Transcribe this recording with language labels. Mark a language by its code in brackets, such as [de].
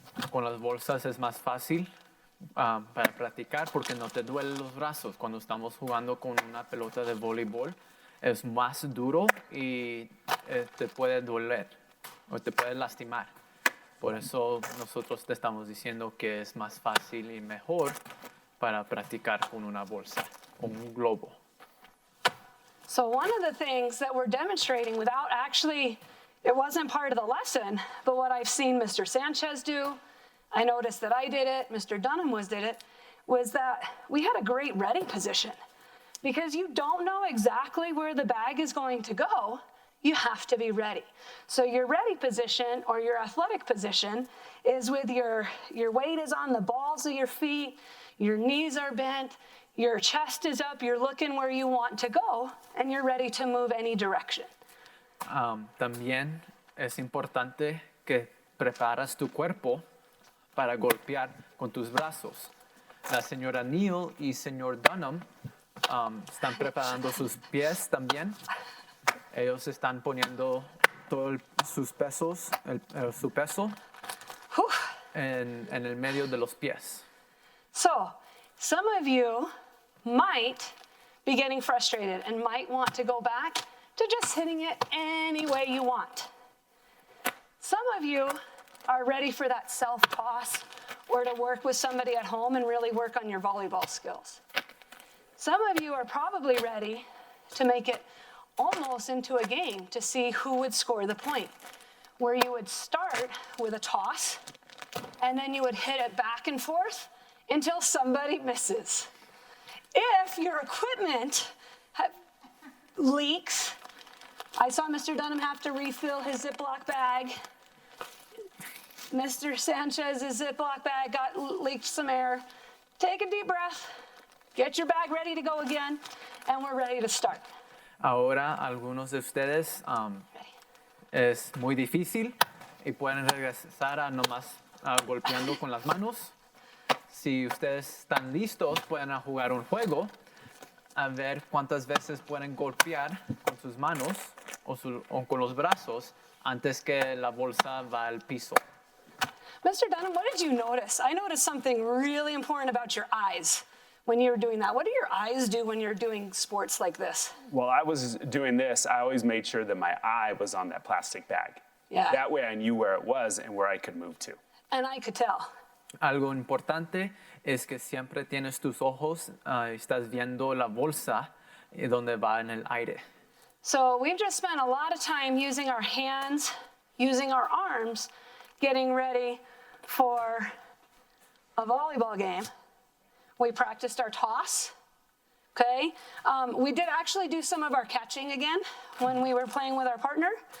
[es] Con las bolsas es más fácil para practicar porque no te duelen los brazos. Cuando estamos jugando con una pelota de voleibol es más duro y te puede doler o te puede lastimar. Por eso nosotros te estamos diciendo que es más fácil y mejor para practicar con una bolsa, con un globo. [en] So one of the things that we're demonstrating without actually, it wasn't part of the lesson, but what I've seen Mr. Sanchez do, I noticed that I did it, Mr. Dunham did it, was that we had a great ready position. Because you don't know exactly where the bag is going to go, you have to be ready. So your ready position or your athletic position is with your weight is on the balls of your feet, your knees are bent, your chest is up, you're looking where you want to go, and you're ready to move any direction. [es] También es importante que preparas tu cuerpo para golpear con tus brazos. La señora Neal y señor Dunham están preparando sus pies también. Ellos están poniendo todos sus pesos, su peso Whew. en el medio de los pies. [en] So some of you might be getting frustrated and might want to go back to just hitting it any way you want. Some of you are ready for that self-toss or to work with somebody at home and really work on your volleyball skills. Some of you are probably ready to make it almost into a game to see who would score the point, where you would start with a toss and then you would hit it back and forth until somebody misses. If your equipment leaks, I saw Mr. Dunham have to refill his Ziploc bag. Mr. Sanchez's Ziploc bag got leaked some air. Take a deep breath, get your bag ready to go again, and we're ready to start. [es] Ahora algunos de ustedes es muy difícil y pueden regresar a nomás golpeando con las manos. Si ustedes están listos, pueden jugar un juego a ver cuántas veces pueden golpear con sus manos o con los brazos antes que la bolsa va al piso. [en] Mr. Dunham, what did you notice? I noticed something really important about your eyes when you were doing that. What do your eyes do when you're doing sports like this? While I was doing this, I always made sure that my eye was on that plastic bag. Yeah. That way I knew where it was and where I could move to. And I could tell. [es] Algo importante es que siempre tienes tus ojos, estás viendo la bolsa donde va en el aire. [en] So we've just spent a lot of time using our hands, using our arms, getting ready for a volleyball game. We practiced our toss, okay? We did actually do some of our catching again when we were playing with our partner.